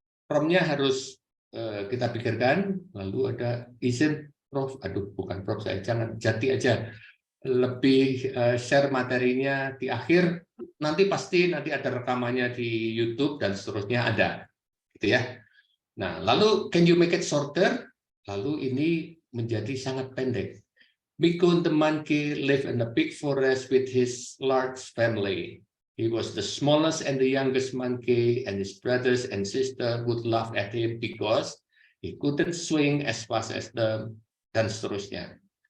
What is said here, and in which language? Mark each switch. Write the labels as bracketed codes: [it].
[id] Prompt-nya harus kita pikirkan. Lalu ada izin Prof. Aduh, bukan Prof. Saya jangan Jati aja. Lebih share materinya di akhir. Nanti pasti ada rekamannya di YouTube dan seterusnya ada, gitu ya. Nah, lalu [en] can you make it shorter? [id] Lalu ini menjadi sangat pendek. [en] Miko the monkey lived in a big forest with his large family. He was the smallest and the youngest monkey, and his brothers and sisters would laugh at him because he couldn't swing as fast as them, [id] dan seterusnya.